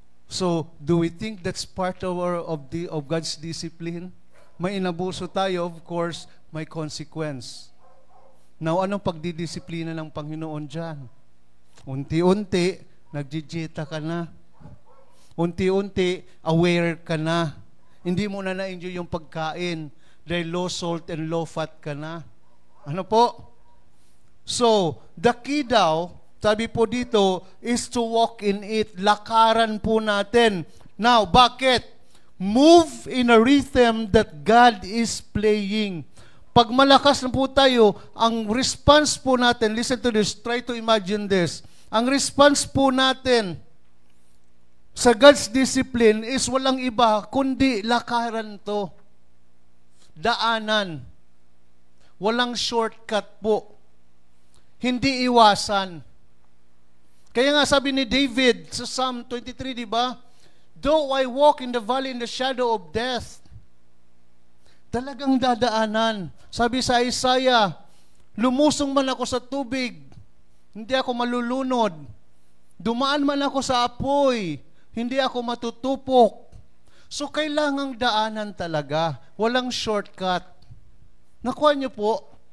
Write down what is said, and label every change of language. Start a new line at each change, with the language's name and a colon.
English: So, do we think that's part of God's discipline?
Filipino: May inabuso tayo, of course, may consequence. Now, anong pagdidisiplina ng Panginoon dyan? Unti-unti, nagjijita ka na. Unti-unti, aware ka na. Hindi mo na na-enjoy yung pagkain dahil low salt and low fat ka na. Ano po?
English: So, the key daw, sabi po dito, is to walk in it. Lakaran po natin. Now, bakit? Move in a rhythm that God is playing.
Filipino: Pag malakas na po tayo, ang response po natin, listen to this, try to imagine this. Ang response po natin sa God's discipline is walang iba, kundi lakaran to. Daanan. Walang shortcut po. Hindi iwasan. Kaya nga sabi ni David sa Psalm 23, di ba?
English: Though I walk in the valley in the shadow of death, talagang dadaanan.
Filipino: Sabi sa Isaiah, lumusong man ako sa tubig, hindi ako malulunod. Dumaan man ako sa apoy, hindi ako matutupok. So, kailangang daanan talaga. Walang shortcut. Nakuha niyo po?